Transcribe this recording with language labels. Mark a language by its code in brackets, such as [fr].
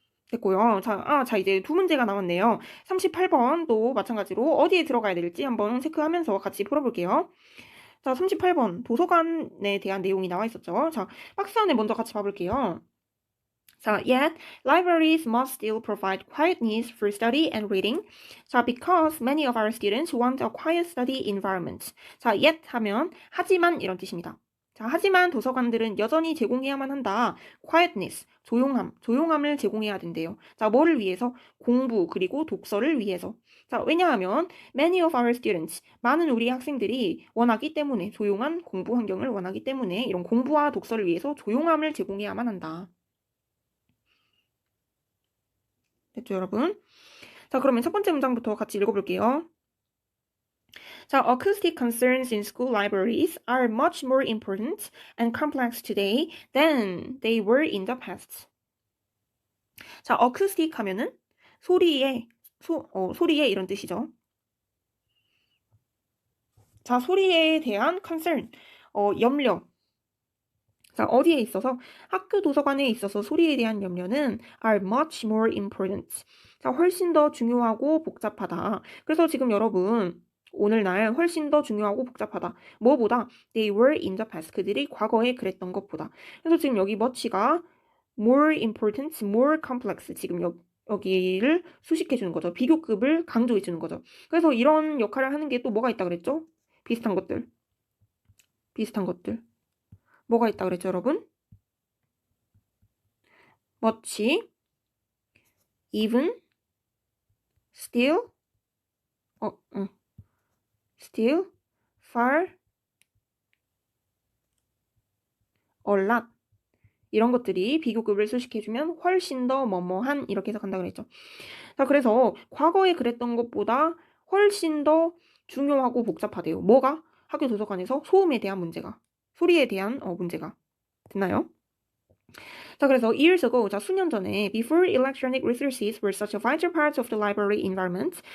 [ko] 됐고요. 자, 이제 두 문제가 남았네요. 38번도 마찬가지로 어디에 들어가야 될지 한번 체크하면서 같이 풀어볼게요. 자, 38번 도서관에 대한 내용이 나와 있었죠. 자, 박스 안에 먼저 같이 봐볼게요. [en] 자, yet libraries must still provide quiet needs for study and reading. 자, because many of our students want a quiet study environment. [ko] 자, yet 하면 하지만 이런 뜻입니다. 자, 하지만 도서관들은 여전히 제공해야만 한다. quietness, 조용함을 제공해야 된대요. 자, 뭐를 위해서? 공부 그리고 독서를 위해서. 자, 왜냐하면 [en] many of our students, [ko] 많은 우리 학생들이 원하기 때문에 조용한 공부 환경을 원하기 때문에 이런 공부와 독서를 위해서 조용함을 제공해야만 한다. 됐죠, 여러분? 자, 그러면 첫 번째 문장부터 같이 읽어볼게요. [en] 자, acoustic concerns in school libraries are much more important and complex today than they were in the past. [ko] 자, acoustic 하면은 소리의, 소리의 이런 뜻이죠. 자, 소리에 대한 concern, 염려. 자, 어디에 있어서? 학교 도서관에 있어서 소리에 대한 염려는 [en] are much more important. [ko] 자, 훨씬 더 중요하고 복잡하다. 그래서 지금 여러분, 오늘날 훨씬 더 중요하고 복잡하다. 뭐보다? [en] They were in the past. [ko] 그들이 과거에 그랬던 것보다. 그래서 지금 여기 much가 more important, more complex. 지금 여기를 수식해 주는 거죠. 비교급을 강조해 주는 거죠. 그래서 이런 역할을 하는 게 또 뭐가 있다 그랬죠? 비슷한 것들. 뭐가 있다 그랬죠, 여러분? [en] much, even, still, still, far, a lot. [ko] 이런 것들이 비교급을 수식해주면 훨씬 더 뭐뭐한 이렇게 해석한다고 그랬죠. 자, 그래서 과거에 그랬던 것보다 훨씬 더 중요하고 복잡하대요. 뭐가? 학교 도서관에서 소음에 대한 문제가, 소리에 대한 문제가. 됐나요? [en] 자, 그래서 years ago, [ko] 자, 수년 전에 [en] before electronic resources were such a vital part of the library environment.